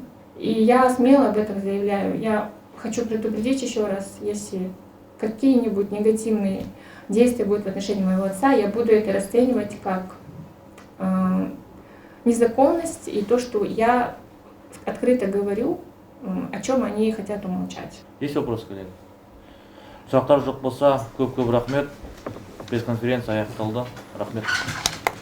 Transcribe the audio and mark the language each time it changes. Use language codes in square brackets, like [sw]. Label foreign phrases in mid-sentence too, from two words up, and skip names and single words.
[ru] И я смело об этом заявляю. Я хочу предупредить еще раз, если какие-нибудь негативные действия будут в отношении моего отца, я буду это расценивать как незаконность и то, что я открыто говорю, о чем они хотят умолчать. Есть вопросы, коллеги? [kk] Сұрақтар жоқ болса, көп рахмет. Пресс-конференция аяқталды. Рахмет.